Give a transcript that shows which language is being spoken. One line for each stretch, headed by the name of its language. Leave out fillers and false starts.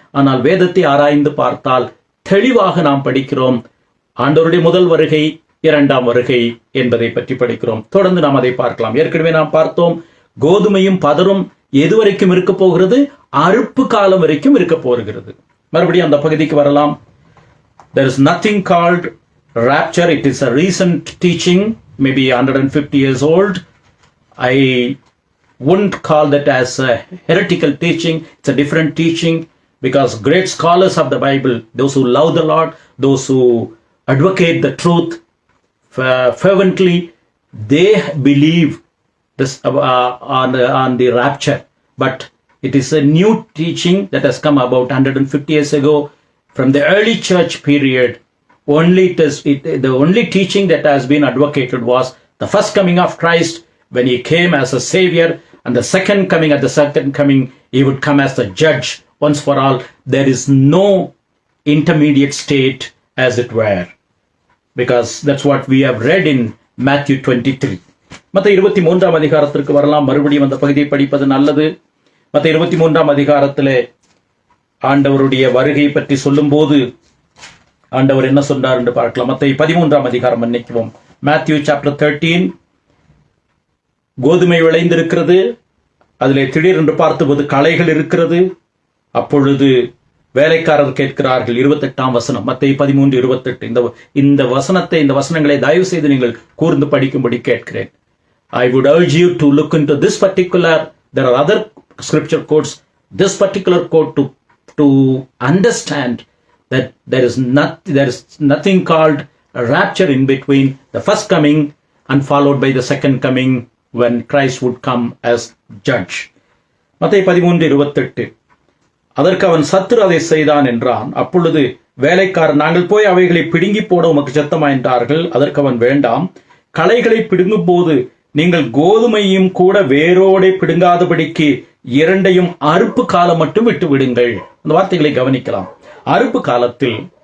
Tamil: ஆனால் வேதத்தை ஆராய்ந்து பார்த்தால் தெளிவாக நாம் படிக்கிறோம். ஆண்டவருடைய முதல் வருகை, இரண்டாம் வருகை என்பதை பற்றி படிக்கிறோம். தொடர்ந்து நாம் அதை பார்க்கலாம். ஏற்கனவே நாம் பார்த்தோம், கோதுமையும் பதரும் எதுவரைக்கும் இருக்க போகிறது? அறுப்பு காலம் வரைக்கும் இருக்க போகிறது. மறுபடியும் அந்த பகுதிக்கு வரலாம்.
English: There is nothing called rapture. It is a recent teaching, maybe 150 years old. I wouldn't call that as a heretical teaching. It's a different teaching, because great scholars of the Bible, those who love the Lord, those who advocate the truth fervently, they believe this on the rapture. But it is a new teaching that has come about 150 years ago from the early church period. The only teaching that has been advocated was the first coming of Christ, when he came as a savior, and the second coming. At the second coming, he would come as the judge once for all. There is no intermediate state, as it were, because that's what we have read in Matthew 23.
Tamil: மத்த 23ஆம் அதிகாரத்திற்கு வரலாம். மறுபடியும் அந்த பகுதியை படிப்பது நல்லது. மத்த 23ஆம் அதிகாரத்திலே ஆண்டவருடைய வருகை பற்றி சொல்லும் போது ஆண்டவர் என்ன சொன்னார் என்று பார்க்கலாம். மத்த 13ஆம் அதிகாரம், மன்னிக்கவும்,
English: Matthew chapter 13.
Tamil: கோதுமை விளைந்திருக்கிறது. அதிலே திடீரென்று பார்த்தபோது களைகள் இருக்கிறது. அப்பொழுது வேலைக்காரர் கேட்கிறார்கள். 28ஆம் வசனம், மத்தேயு 13:28. இந்த வசனங்களை தயவு செய்து நீங்கள் கூர்ந்து படிக்கும்படி கேட்கிறேன்.
English: I would urge you to look into this particular, there are other scripture quotes, this particular quote to understand that there is nothing called a rapture in between the first coming and followed by the second coming, when Christ would come as judge.
Tamil: மத்தேயு 13:28. அதற்கு அவன், சத்துரு அதை செய்தான் என்றான். அப்பொழுது வேலைக்காரன், நாங்கள் போய் அவைகளை பிடுங்கி போட உமக்கு சத்தமா என்றார்கள். அதற்கு அவன், வேண்டாம், களைகளை பிடுங்கும் போது நீங்கள் கோதுமையும் கூட வேரோடே பிடுங்காதபடிக்கு இரண்டையும் அறுப்பு காலம் மட்டும் விட்டு விடுங்கள். அந்த வார்த்தைகளை கவனிக்கலாம். அறுப்பு காலத்தில்